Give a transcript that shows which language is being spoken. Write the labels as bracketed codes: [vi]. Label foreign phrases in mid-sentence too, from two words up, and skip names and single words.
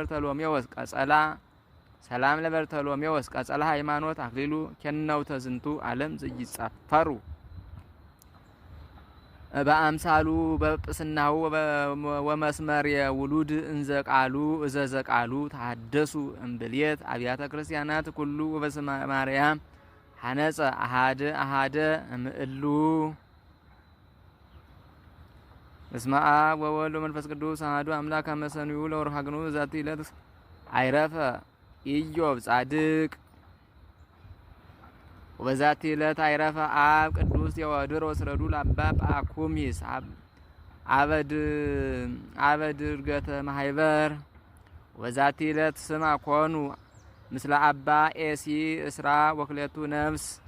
[gez] ለበርተሎሜዎስ ቀጸላ ሃይማኖት አክሊሉ ኬነውተ ዝንቱ ዓለም ዘይጻፈሩ በአምሳሉ በጵስናሁ ወመስመር የውሉድ እንዘቃሉ እዘዘቃሉ ታደሱ እምብልየት አብያተ ክርስቲያናት ኩሉ ወበስመ ማርያም ሐነጸ አሃደ እምእሉ። በስመ አብ ወወልድ ወመንፈስ ቅዱስ አሐዱ አምላክ አመ ሰኑዩ ለወርኃ ግንቦት በዛቲ ዕለት አይረፈ ኢዮብ ጻድቅ። ወበዛቲ ዕለት አይረፈ አብ ቅዱስ ቴዎድሮስ ረዱ ለአባ ጳኩሚስ አበድ ዕርገተ ማህበር። ወበዛቲ ዕለት ስማ ኮኑ ምስለ አባ ኤሲ እስራ ወክለቱ ነፍስ።